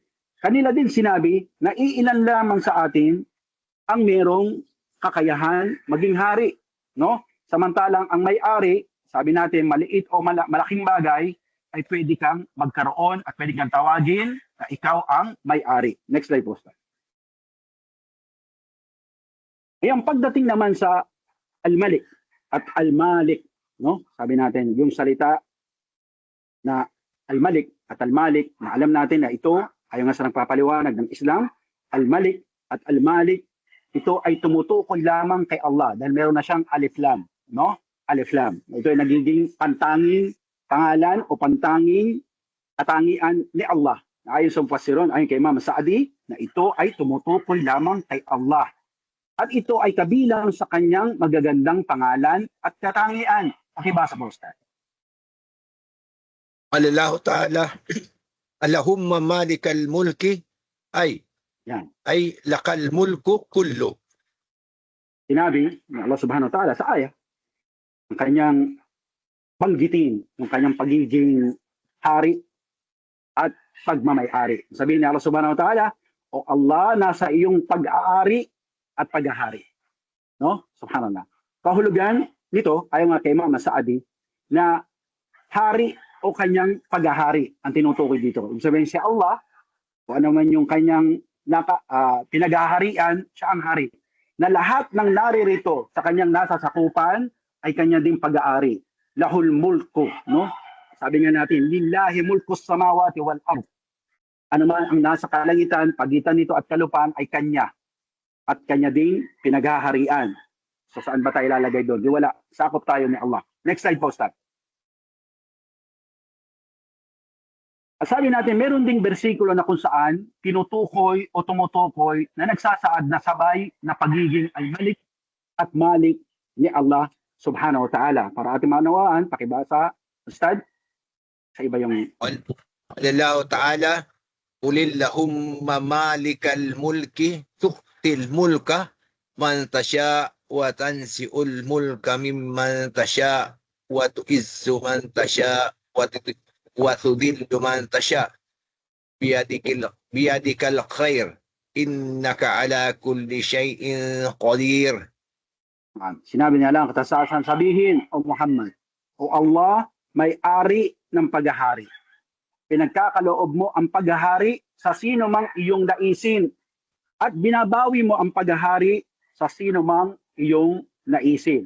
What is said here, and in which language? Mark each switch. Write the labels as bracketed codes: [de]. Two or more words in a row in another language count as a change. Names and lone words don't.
[tl] Kanila din sinabi na iilan lamang sa atin ang merong kakayahan maging hari, no? Samantalang ang may-ari, sabi natin, maliit o malaking bagay, ay pwede kang magkaroon at pwede kang tawagin na ikaw ang may-ari. [en] Next slide [tl] po. Ayan, pagdating naman sa al-malik at al-malik, no? Sabi natin, yung salita na al-malik at al-malik, na alam natin na ito, ayon nga sa nagpapaliwanag ng Islam, al-malik at al-malik, ito ay tumutukoy lamang kay Allah dahil meron na siyang [ar] ألف لام, [tl] no? [ar] ألف لام. [tl] Ito ay nagiging pantanging pangalan o pantanging katangian ni Allah. Ayon sa mufassiron, ayon kay Imam Sa'di, na ito ay tumutukoy lamang kay Allah. At ito ay kabilang sa kanyang magagandang pangalan at katangian. Pakibasa po, Ustad. [ar] الله تعالى اللهم مالك الملك أي لك الملك كله. [tl] Sinabi ni Allah [ar] سبحانه وتعالى [tl] sa ayah, ang kanyang banggitin, yung kanyang pagiging hari at pagmamay-ari. Sabihin ni Allah [ar] سبحانه وتعالى, [tl] o Allah, nasa iyong pag-aari at paghahari. No? Subhanallah. Kahulugan nito, ayon nga kay Imam Sa'di, na hari o kanyang paghahari ang tinutukoy dito. Ibig sabihin si Allah, kung ano man yung kanyang pinaghaharian, siya ang hari. Na lahat ng naririto sa kanyang nasa sakupan ay kanya ding pag-aari. [ar] له الملك, [tl] no? Sabi nga natin, [ar] لله ملك السماوات والأرض. [tl] Ano man ang nasa kalangitan, pagitan nito at kalupaan ay kanya. At kanya din pinaghaharian. So saan ba tayo lalagay doon? Di wala. Sakop tayo ni Allah. [en] Next slide [tl] po, Ustad. Sabi natin, meron ding bersikulo na kung saan tinutukoy o tumutukoy na nagsasaad na sabay na pagiging al-malik at malik ni Allah [ar] سبحانه وتعالى. [tl] Para ating manawaan, pakibasa, Ustad, sa iba yung... [ar] الله تعالى قل اللهم مالك الملك تؤتي الملك من تشاء وتنزع الملك ممن تشاء وتعز من تشاء وتذل من تشاء بيدك الخير إنك على كل شيء قدير. [tl] Sinabi niya lang, katasasan sabihin, O Muhammad, O Allah, may-ari ng paghahari. Pinagkakaloob mo ang paghahari sa sino mang iyong naisin at binabawi mo ang paghahari sa sino mang iyong naisin.